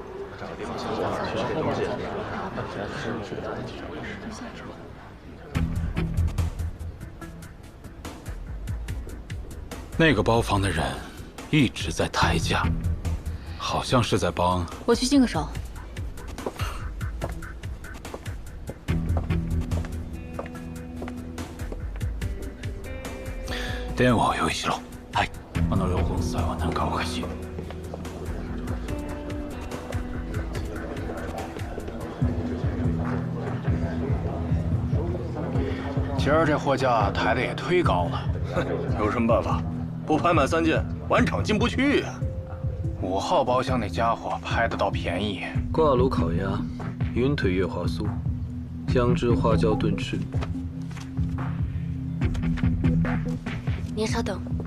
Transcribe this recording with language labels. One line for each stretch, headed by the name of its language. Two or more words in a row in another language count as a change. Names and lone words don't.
Chinese: 那个包房的人一直在抬价，好像是在帮。我去净个手。
Japanese: 電話を用意しろ。はい。両軍祭は何かおかしい。
Chinese: 今儿这货价抬的也忒高了。有什么办法？不拍满3件，晚场进不去呀。 5号包厢那家伙拍得倒便宜。挂炉烤鸭，云腿月华酥，姜汁花椒炖翅。您稍等，